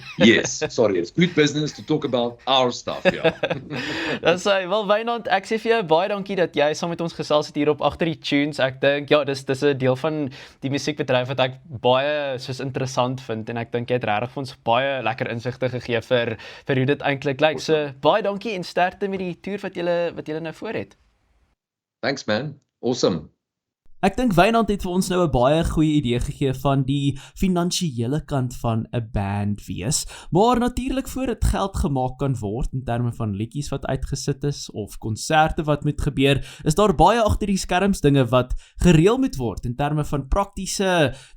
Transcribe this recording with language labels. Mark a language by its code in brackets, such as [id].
[en] Yes, sorry, it's good business to talk about our stuff, ja. [af] Dan sê, wel Wynand, ek sê vir jou baie dankie dat jy saam met ons gesels het hier op Agter die Tunes. Ek dink, ja, dis 'n deel van die musiekbedryf wat ek baie soos interessant vind en ek dink jy het regtig vir ons baie lekker insigte gegee vir hoe dit eintlik lyk. So baie dankie en sterkte met die toer wat julle nou voor het. [en] Thanks man, awesome. [af] Ek dink Wynand het vir ons nou 'n baie goeie idee gegee van die finansiële kant van 'n band wees, maar natuurlik voor dit geld gemaak kan word in terme van liedjies wat uitgesit is of konserte wat moet gebeur, is daar baie agter die skerms dinge wat gereël moet word in terme van praktiese